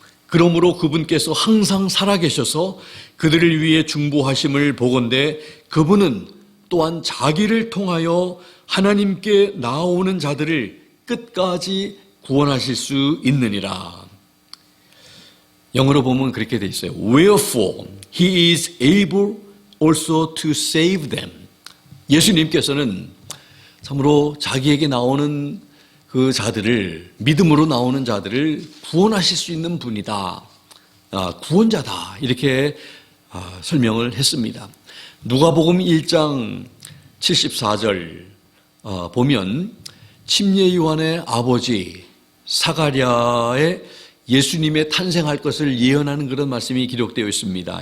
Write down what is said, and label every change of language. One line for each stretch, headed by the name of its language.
Korean: 그러므로 그분께서 항상 살아계셔서 그들을 위해 중보하심을 보건대 그분은 또한 자기를 통하여 하나님께 나아오는 자들을 끝까지 구원하실 수 있느니라. 영어로 보면 그렇게 돼 있어요.
English: Wherefore he is able also to save them.
Korean: 예수님께서는 참으로 자기에게 나오는 그 자들을, 믿음으로 나오는 자들을 구원하실 수 있는 분이다. 구원자다. 이렇게 설명을 했습니다. 누가복음 1장 74절 보면 침례 요한의 아버지 사가랴의 예수님의 탄생할 것을 예언하는 그런 말씀이 기록되어 있습니다.